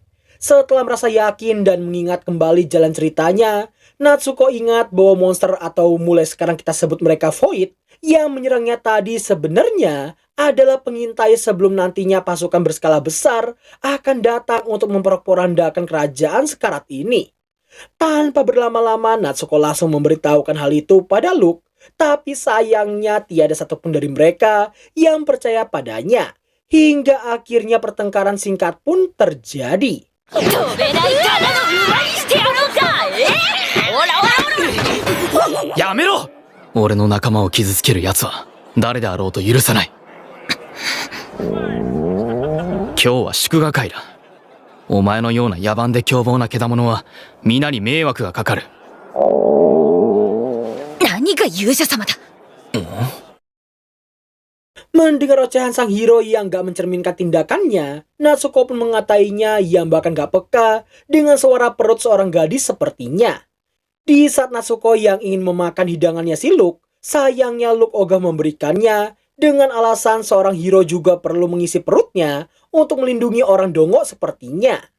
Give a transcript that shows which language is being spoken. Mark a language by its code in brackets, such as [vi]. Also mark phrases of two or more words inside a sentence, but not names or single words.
[id] Setelah merasa yakin dan mengingat kembali jalan ceritanya, Natsuko ingat bahwa monster atau mulai sekarang kita sebut mereka Void yang menyerangnya tadi sebenarnya adalah pengintai sebelum nantinya pasukan berskala besar akan datang untuk memporak-porandakan kerajaan sekarat ini. Tanpa berlama-lama, Natsuko langsung memberitahukan hal itu pada Luke, tapi sayangnya tiada satupun dari mereka yang percaya padanya. Hingga akhirnya pertengkaran singkat pun terjadi. [ja] やめろ俺の仲間を傷つける奴は誰であろうと許さない今日は祝賀会だお前のような野蛮で凶暴な獣は皆に迷惑がかかる何が勇者様だ [id] Mendengar ocehan sang hero yang gak mencerminkan tindakannya, Natsuko pun mengatainya yang bahkan gak peka dengan suara perut seorang gadis sepertinya. Di saat Natsuko yang ingin memakan hidangannya si Luke, sayangnya Luke ogah memberikannya dengan alasan seorang hero juga perlu mengisi perutnya untuk melindungi orang dongok sepertinya.